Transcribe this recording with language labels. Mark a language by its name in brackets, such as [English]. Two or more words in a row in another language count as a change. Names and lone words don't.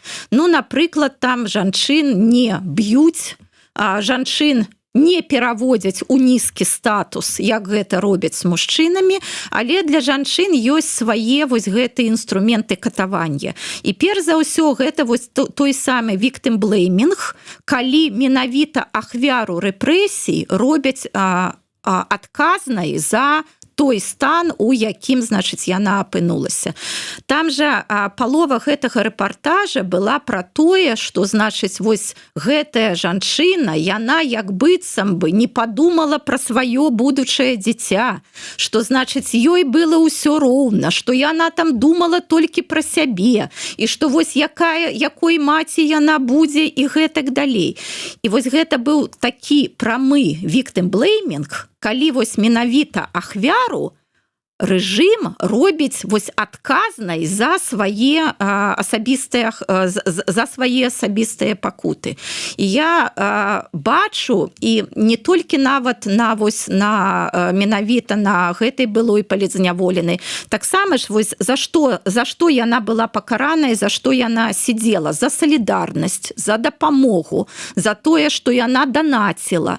[Belarusian] Ну, напрыклад, там жанчын не б'юць, жанчын не пераводзяць у нізкі статус, як гэта робяць з мужчынамі, але для жанчын ёсць свае вось гэтыя інструменты катавання. І перш за ўсё гэта вось той самы [English] victim blaming, [Belarusian] калі менавіта ахвяру рэпрэсій робяць адказнай за той стан, у якім, значыць, яна апынулася. Там жа палова гэтага рэпартажа была пра тое, што, значыць, вось гэтая жанчына, яна як быццам бы не падумала пра сваё будучае дзіця, што, значыць, ёй было ўсё роўна, што яна там думала толькі пра сябе, і што вось якой маці яна будзе і гэтак далей. І вось гэта быў такі прамы [English] victim blaming, [Belarusian] калі вось менавіта ахвяру рэжым робіць вось адказнай за свае асабістыя пакуты. І я бачу, і не толькі нават на менавіта на гэтай былой палітзняволенай, таксама ж вось за што яна была пакараная, за што яна сидзела, за салідарнасць, за дапамогу, за тое, што яна данаціла.